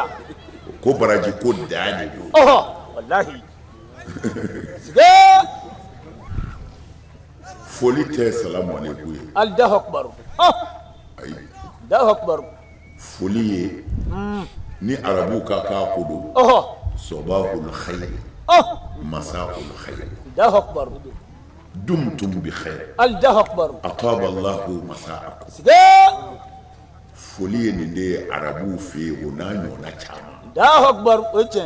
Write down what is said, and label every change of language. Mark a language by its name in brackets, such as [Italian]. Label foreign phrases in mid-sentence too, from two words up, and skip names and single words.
[Bambara] ko baraji ko da de don wallahi siga foli tɛ [Arabic] السلام عليكم [Bambara] ye [Arabic] الله أكبر [Bambara] ayi [Arabic] الله أكبر [Bambara] foli ye ni arabu ka k'a ko don [Arabic] صباح الخير مساء الخير الله أكبر دمتم بخير الله أكبر أطاب الله مساءكم [Bambara] siga foli ye nin de ye arabuw fɛ yen o n'a ɲɔgɔnna caman [Arabic] الله أكبر [Bambara] o ye tiɲɛ